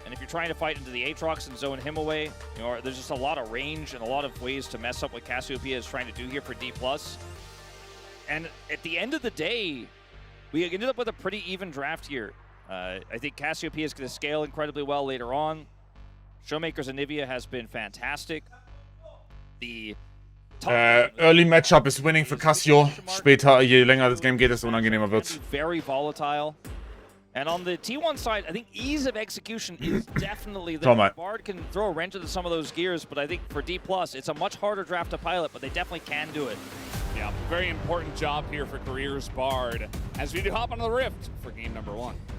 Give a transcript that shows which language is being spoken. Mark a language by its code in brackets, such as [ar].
[en] And if you're trying to fight into the Aatrox and zone him away, you know, there's just a lot of range and a lot of ways to mess up what Cassiopeia is trying to do here for D+. And at the end of the day, we ended up with a pretty even draft here. I think Cassiopeia is going to scale incredibly well later on. Showmaker's Anivia has been fantastic. The [de] Early Matchup ist winning für Cassio. Später, je länger das Game geht, desto unangenehmer wird's. [en] Very volatile. And on the T1 side, I think ease of execution is definitely there. Bard can throw a wrench into some of those gears, but I think for D+, it's a much harder draft to pilot, but they definitely can do it. Yeah, very important job here for Careers Bard as we do hop onto the Rift for game number 1.